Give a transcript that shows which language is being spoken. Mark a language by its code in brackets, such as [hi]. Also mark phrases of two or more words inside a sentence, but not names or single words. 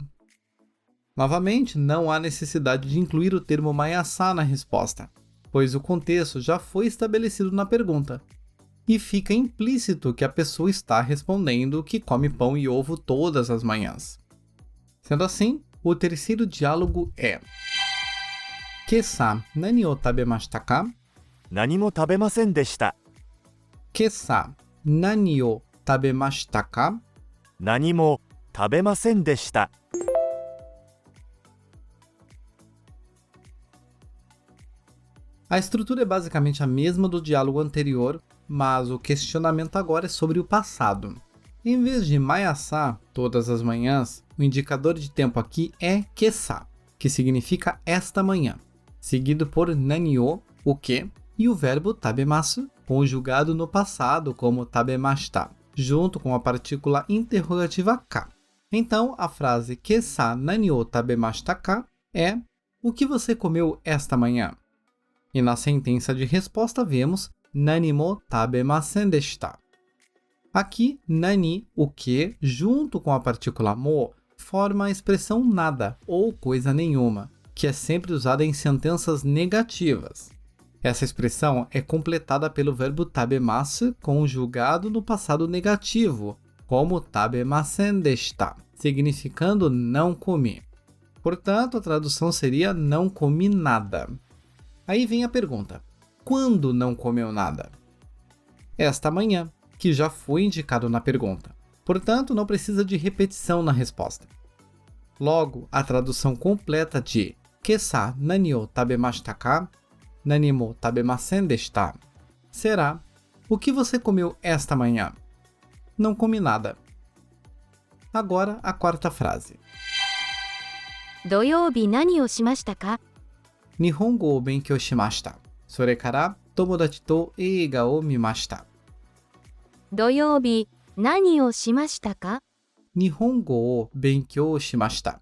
[pt] Novamente, não há necessidade de incluir o termo maiasa na resposta, pois o contexto já foi estabelecido na pergunta, e fica implícito que a pessoa está respondendo que come pão e ovo todas as manhãs. Sendo assim, o terceiro diálogo é: [ja] 今朝何を食べましたか? 何も食べませんでした。今朝何を食べましたか? 何も食べませんでした。 [pt] A estrutura é basicamente a mesma do diálogo anterior, mas o questionamento agora é sobre o passado. Em vez de maiasa, todas as manhãs, o indicador de tempo aqui é kessa, que significa esta manhã, seguido por nani-o, o que, e o verbo tabemasu, conjugado no passado como tabemashita, junto com a partícula interrogativa ka. Então, a frase [ja] 今朝何を食べましたか [pt] é: o que você comeu esta manhã? E na sentença de resposta vemos [ja] 何も食べませんでした. [pt] Aqui, nani, o que, junto com a partícula mo, forma a expressão nada ou coisa nenhuma, que é sempre usada em sentenças negativas. Essa expressão é completada pelo verbo tabemasu conjugado no passado negativo, como [ja] 食べませんでした, [pt] significando não comi. Portanto, a tradução seria não comi nada. Aí vem a pergunta: quando não comeu nada? Esta manhã, que já foi indicado na pergunta. Portanto, não precisa de repetição na resposta. Logo, a tradução completa de [ja] 今朝何を食べましたか? 何も食べませんでした [pt] será: o que você comeu esta manhã? Não comi nada. Agora a quarta frase. [ja] 土曜日何をしましたか日本語を勉強しました。それから友達と映画を見ました. 土曜日何をしましたか日本語を勉強しました.